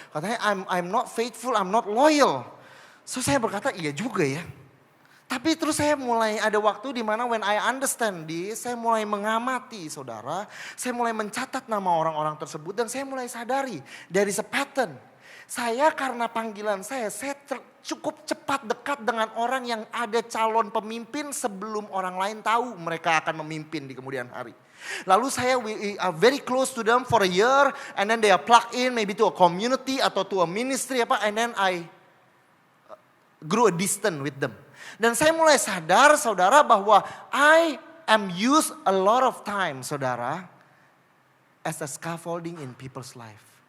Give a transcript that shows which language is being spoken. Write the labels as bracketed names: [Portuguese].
[English] Katanya I'm not faithful, I'm not loyal. [Indonesian] So saya berkata iya juga ya. Tapi terus saya mulai ada waktu di mana [English] when I understand this, [Indonesian] saya mulai mengamati saudara. Saya mulai mencatat nama orang-orang tersebut dan saya mulai sadari dari pattern. Saya karena panggilan saya cukup cepat dekat dengan orang yang ada calon pemimpin sebelum orang lain tahu mereka akan memimpin di kemudian hari. Lalu saya [English] we are very close to them for a year and then they are plugged in maybe to a community atau to a ministry and then I grew a distance with them. [Indonesian] Dan saya mulai sadar saudara bahwa [English] I am used a lot of time saudara as a scaffolding in people's life.